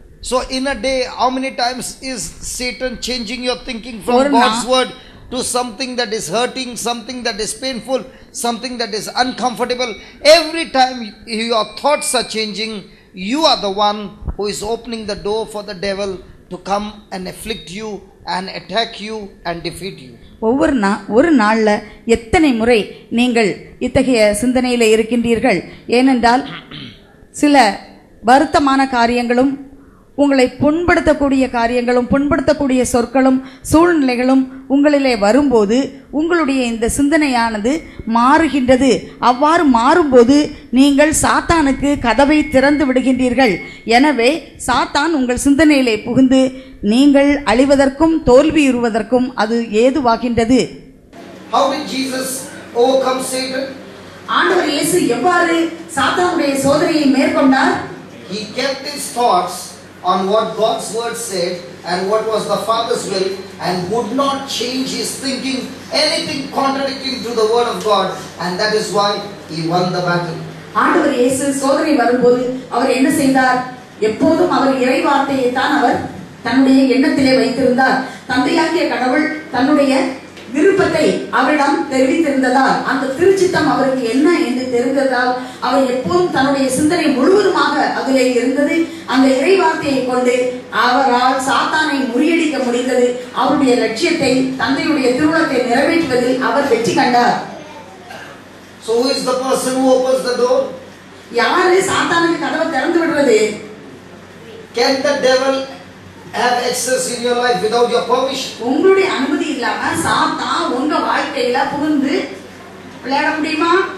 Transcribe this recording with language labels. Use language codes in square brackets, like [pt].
[en] So in a day, how many times is Satan changing your thinking from God's word to something that is hurting, something that is painful, something that is uncomfortable? Every time your thoughts are changing, you are the one who is opening the door for the devil to come and afflict you and attack you and defeat you. [ta] ஒரு நாளில் எத்தனை முறை நீங்கள் இத்தகைய சிந்தனையில் இருக்கின்றீர்கள்? ஏனென்றால் சில வருத்தமான காரியங்களும், உங்களை புண்படுத்தக்கூடிய காரியங்களும், புண்படுத்தக்கூடிய சொற்களும் சூழ்நிலைகளும் உங்களிலே வரும்போது உங்களுடைய இந்த சிந்தனையானது மாறுகின்றது. அவ்வாறு மாறும்போது நீங்கள் சாத்தானுக்கு கதவை திறந்து விடுகின்றீர்கள். எனவே சாத்தான் உங்கள் சிந்தனையிலே புகுந்து நீங்கள் அழிவதற்கும் தோல்வியுறுவதற்கும் அது ஏதுவாகின்றது. [en] How did Jesus overcome Satan? [ta] ஆண்டவர் இயேசு எவ்வாறு சாத்தானுடைய சோதனையை மேற்கொண்டார்? [en] He kept his thoughts on what God's word said and what was the Father's will, and would not change his thinking anything contradicting to the word of God, and that is why he won the battle. [ta] ஆண்டவர் இயேசு சோதனை வரும்போது அவர் என்ன செய்தார்? எப்போதும் அவர் இறை வார்த்தையை தான் அவர் தன்னுடைய எண்ணத்திலே வைத்திருந்தார். தந்தையாகிய கடவுள் தன்னுடைய விருப்பத்தை அவரிடம் தெரிவித்திருந்ததால், அந்த திருச்சித்தம் அவருக்கு என்ன என்று தெரிந்ததால் அவர் எப்போதும் தன்னுடைய சிந்தனை முழுவதுமாக அதிலே இருந்தது. அந்த இறை வார்த்தையை கொண்டு அவரால் சாத்தானை முறியடிக்க முடிந்தது. அவருடைய லட்சியத்தை, தந்தையுடைய திருவுளத்தை நிறைவேற்றுவதில் அவர் வெற்றி கண்டார். [en] So who is the person who opens the door? [ta] யாரு சாத்தானுக்கு கதவை திறந்து விடுறது? [en] Can the devil have access in your life without your permission? [ta] உங்களுடைய அனுமதி இல்லாம சாத்தான் உங்க வாழ்க்கையில புகுந்து விளையாட முடியுமா?